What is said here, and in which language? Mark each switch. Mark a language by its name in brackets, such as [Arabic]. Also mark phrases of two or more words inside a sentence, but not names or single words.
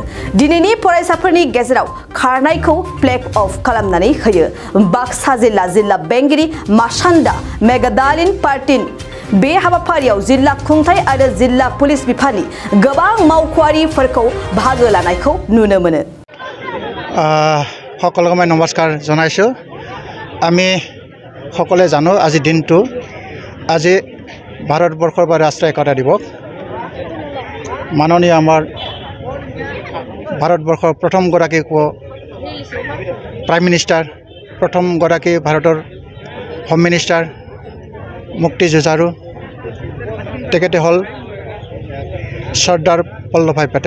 [Bodo] दिनैनि फरायसाफोरनि गेजेराव खारनायखौ फ्लेग अफ खालामनानै होयो बाक्सा जिल्ला बेंगिरि मासान्दा मेगादालिन पार्टिन। बे हाबाफारियाव जिल्ला खुंथाय आरो जिल्ला पुलिस बिफाननि गोबां मावख'आरिफोरखौ बाहागो लानायखौ नुनो मोनो। [Assamese] সকলোকে মই নমস্কাৰ জনাইছোঁ। আমি সকলোৱে জানো আজি দিনটো আজি ভাৰতবৰ্ষৰ বা ৰাষ্ট্ৰীয় একতা দিৱস। মাননীয় আমাৰ ভাৰতবৰ্ষৰ প্ৰথমগৰাকী [English] prime minister, [Assamese] প্ৰথমগৰাকী ভাৰতৰ [English] home minister [Assamese] মুক্তি যুঁজাৰু তেখেতে হ'ল চৰ্দাৰ বল্লভ ভাই পেটেল।